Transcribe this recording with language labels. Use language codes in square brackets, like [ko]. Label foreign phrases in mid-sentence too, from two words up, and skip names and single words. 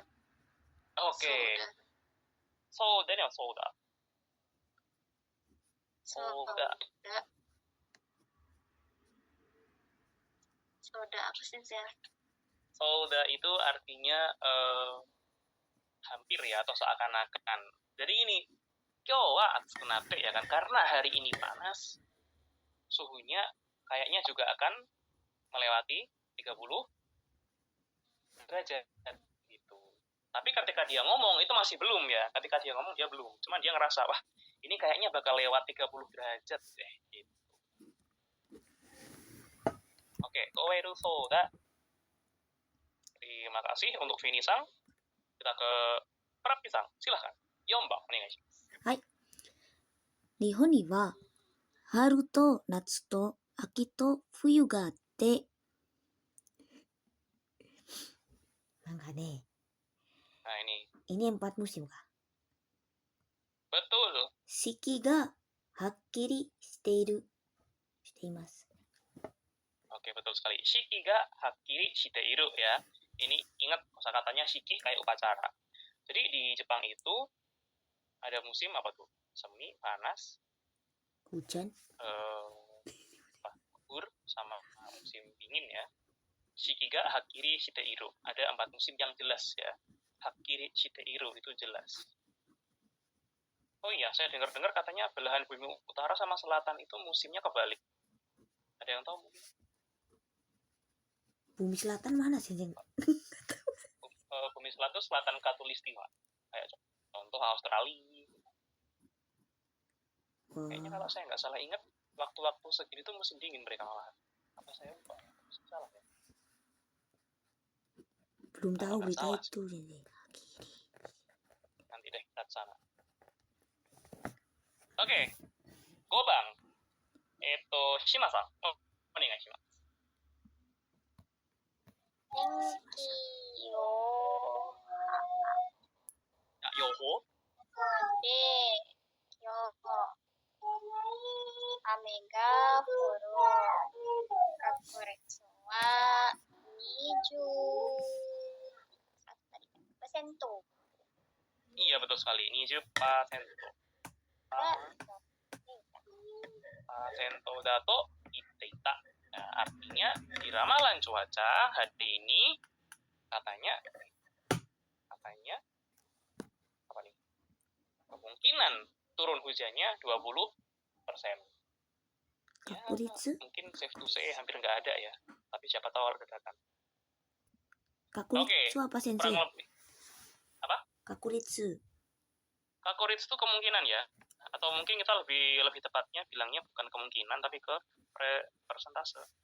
[id] Oke. Soda nih, soda. Soda apa sih ya? Soda itu artinya hampir ya, atau seakan-akan. Jadi ini, [ja] 今日は暑くなって [id] ya kan, karena hari ini panas, suhunya kayaknya juga akan melewati 30 derajat gitu. Tapi ketika dia ngomong itu masih belum ya. Ketika dia ngomong dia belum. Cuman dia ngerasa, wah, ini kayaknya bakal lewat 30 derajat deh gitu. Oke, [ja] 超えるそうだ. [id] Terima kasih untuk Vini-san. Kita ke Prapti-san. Silahkan. Yomba, onegaishimasu. Hai. [ja] 日本には春と夏と秋と冬があって、なんかね、 [id] Nah, ini. ini 4 musim kah? Betul. [ja] 四季がはっきりしている。しています。 [id] Oke, betul sekali. [ja] 四季がはっきりしている ya. [id] Ini ingat kosakatanya shiki kayak upacara. Jadi di Jepang itu ada musim apa tuh? Semi, panas, Hujan. gugur, sama musim dingin ya. [ja] 四季がはっきりしている. [id] Ada 4 musim yang jelas ya. [ja] はっきりしている [id] itu jelas. Oh iya, saya dengar-dengar katanya belahan bumi utara sama selatan itu musimnya kebalik. Ada yang tahu mungkin? Bumi selatan mana sih? Bumi selatan itu selatan Katulistiwa. Kayak contoh Australia. Kayaknya kalau saya nggak salah ingat, waktu-waktu segini tuh musim dingin mereka malah. Apa saya lupa? Salah ya? Belum tahu Kalau nggak berita salah itu sih. Nanti deh kita ke sana. Oke, Gobang. Shima-san. [ja] Oh, お願いします. 天気予 Yoho. で、よ雨が降る確率は20%。 [id] Iya, betul sekali. 20%. [ja] パーセントだと言っていた. [id] Nah, artinya di ramalan cuaca hari ini katanya apa nih? Kemungkinan turun hujannya 20%. Ya, Kakuritsu? mungkin [en] safe to say [id] hampir nggak ada ya. Tapi siapa tahu ada dadakan. Kakuritsu apa sensei? Kurang lebih. Apa? Kakuritsu. Kakuritsu itu kemungkinan ya. Atau mungkin kita lebih tepatnya bilangnya bukan kemungkinan tapi ke persentase.